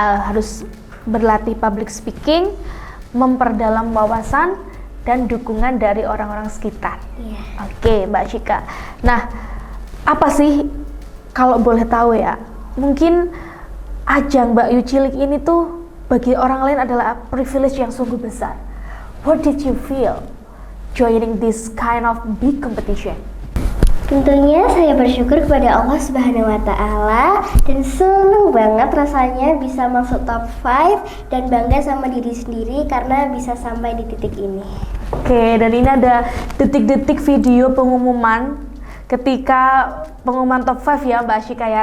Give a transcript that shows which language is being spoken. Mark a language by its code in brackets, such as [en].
[id] Harus berlatih public speaking, memperdalam wawasan, dan dukungan dari orang-orang sekitar. Iya. Oke, Mbak Ashika. Nah, apa sih kalau boleh tahu ya? Mungkin ajang Mbak Yu Cilik ini tuh bagi orang lain adalah privilege yang sungguh besar. [en] What did you feel joining this kind of big competition? [id] Tentunya saya bersyukur kepada Allah Subhanahu wa Ta'ala dan seneng banget rasanya bisa masuk top 5 dan bangga sama diri sendiri karena bisa sampai di titik ini. Oke, dan ini ada detik-detik video pengumuman ketika pengumuman top 5 ya Mbak Ashika ya.